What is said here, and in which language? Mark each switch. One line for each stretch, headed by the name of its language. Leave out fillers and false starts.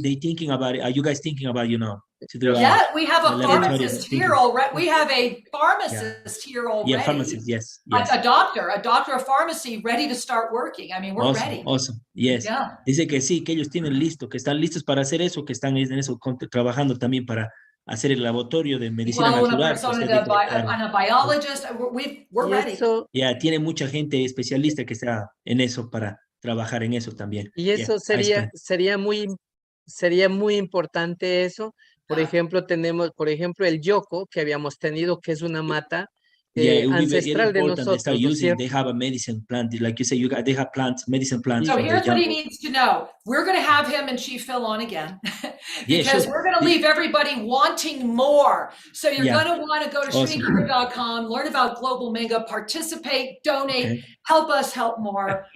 English: They thinking about it. Are you guys thinking about, Yeah, we have a pharmacist here already. We have a pharmacist here already. Yeah, pharmacist, yes. A doctor of pharmacy ready to start working. I mean, we're ready. Awesome, yes. Yeah.
Spanish: Dice que sí, que ellos tienen listo, que están listos para hacer eso, que están en eso, trabajando también para hacer el laboratorio de medicina natural.
English: A biologist, we're ready.
Spanish: Yeah, tiene mucha gente especialista que está en eso para trabajar en eso también. Y eso sería muy importante eso. Por ejemplo, tenemos, el yoco que habíamos tenido, que es una mata ancestral de nosotros.
English: They have a medicine plant, like you say, they have medicine plants. So here's what he needs to know. We're going to have him and Chief Phil on again because we're going to leave everybody wanting more. So you're going to want to go to shrinkir.com, learn about Global Minga, participate, donate, help us help more.